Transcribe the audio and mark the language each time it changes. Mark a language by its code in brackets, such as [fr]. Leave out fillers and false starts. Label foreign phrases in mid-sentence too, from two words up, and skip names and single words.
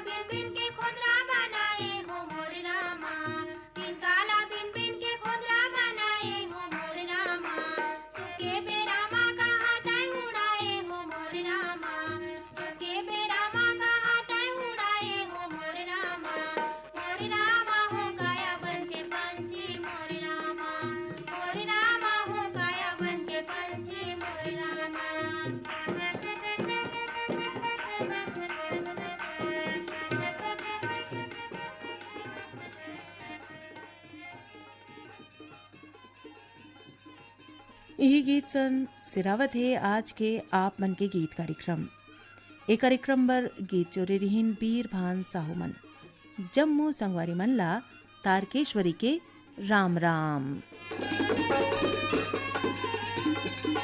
[hne] बिन के खोदरा बनाए हो मोर रामा, तीन काला बिन बिन के खोदरा बनाए हो मोर रामा, सुके बेरामा का हाथाई उड़ाए हो मोर रामा, सुके बेरामा का हाथाई उड़ाए हो मोर रामा हो काया बन के पंछी मोर रामा हो काया बन के पंछी मोर रामा। यही गीत सन सिरावत है आज के आप मन के गीत कार्यक्रम। ए कार्यक्रम बर गीत जोरे रिहिन बीर भान साहू मन जम्मू संगवारी मन ला तारकेश्वरी के राम राम।